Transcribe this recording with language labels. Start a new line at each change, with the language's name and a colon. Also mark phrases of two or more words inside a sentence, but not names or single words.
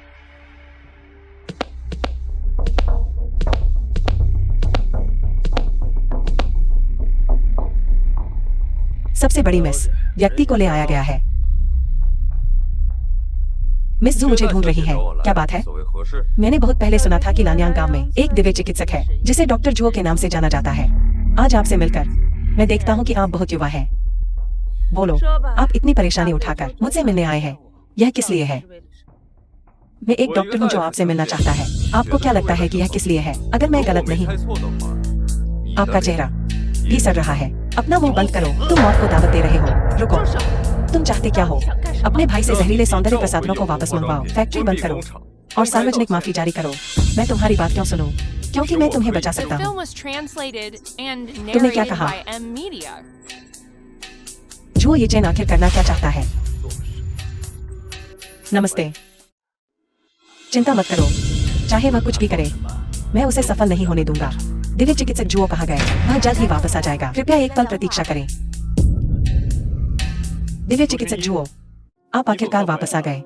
Hindi: सबसे बड़ी मिस, व्यक्ति को ले आया गया है। मिस जू मुझे ढूंढ रही है। क्या बात है?
Chinese: 所谓合适，
Hindi: मैंने बहुत पहले सुना था कि लान्यांग गांव में एक दिव्य चिकित्सक है जिसे डॉक्टर जुओ के नाम से जाना जाता है। आज आपसे मिलकर मैं देखता हूँ कि आप बहुत युवा हैं। बोलो, आप इतनी परेशानी उठाकर मुझसे मिलने आए हैं, यह किस लिए है? मैं एक डॉक्टर हूँ जो आपसे मिलना चाहता है। आपको क्या लगता है कि यह किस लिए है? अगर मैं गलत नहीं,
Chinese: 猜错的话，你的
Hindi: आपका
Chinese: 脸
Hindi: चेहरा भी सड़ रहा है। अपना मुंह बंद करो, तुम मौत को दावत दे रहे हो। रुको, तुम चाहते क्या हो? अपने भाई से जहरीले सौंदर्य प्रसाधनों को वापस मंगवाओ, फैक्ट्री बंद करो और सार्वजनिक माफी जारी करो। मैं तुम्हारी बात क्यों सुनूं? क्योंकि मैं तुम्हें बचा
English: The
Hindi: सकता हूँ।
English: film was translated and
Hindi: तुमने क्या
English: narrated
Hindi: कहा?
English: by M Media.
Hindi: जो ये चैन आखिर करना क्या चाहता है?
Chinese: 做事
Hindi: नमस्ते। चिंता मत करो, चाहे वह कुछ भी करे, मैं उसे सफल नहीं होने दूंगा। दिव्य चिकित्सक जुओ कहाँ गए? वह जल्द ही वापस आ जाएगा, कृपया एक पल प्रतीक्षा करें। दिव्य चिकित्सक जुओ, आप आखिरकार वापस आ गए।